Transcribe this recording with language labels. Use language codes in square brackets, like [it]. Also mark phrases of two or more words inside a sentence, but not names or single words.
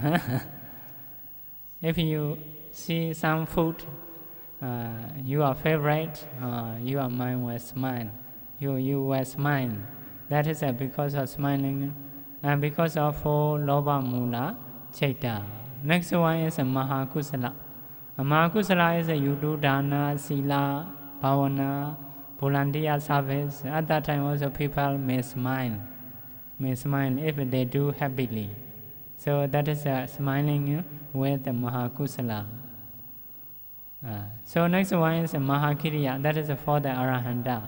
[en] If you see some food, your favorite, your mind will smile. You will smile. That is because of smiling and because of 4 [pi] loba mula chaita. [en] Next one is mahakusala. Mahakusala is you do [pi] dana, sila, bhavana, [en] volunteer service. At that time also people may smile if they do happily. So that is smiling with mahakusala. So next one is mahakiriya, that is for the arahanta.